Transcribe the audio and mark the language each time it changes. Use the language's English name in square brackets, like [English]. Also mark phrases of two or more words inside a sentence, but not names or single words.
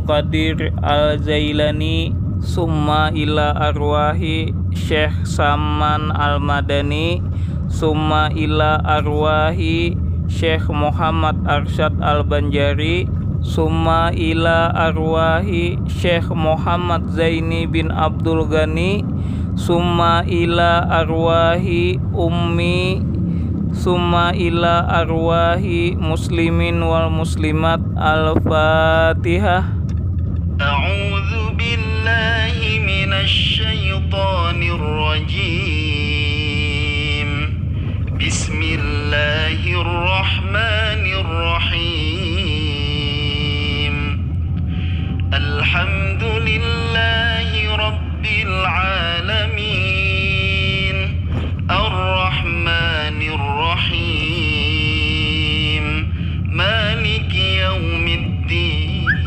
[Arabic] قادر الجيلاني ثم إلى أرواح الشيخ سمان المدني ثم إلى أرواح الشيخ محمد أرشد البنجري ثم إلى أرواح الشيخ محمد زيني بن عبد الغني ثم إلى أرواح أمي ثم إلى أرواح المسلمين والمسلمات. Al-Fatihah. أعوذ بالله من الشيطان الرجيم. Bismillahirrahmanirrahim. الحمد لله رب العالمين الرحمن الرحيم مالك يوم الدين.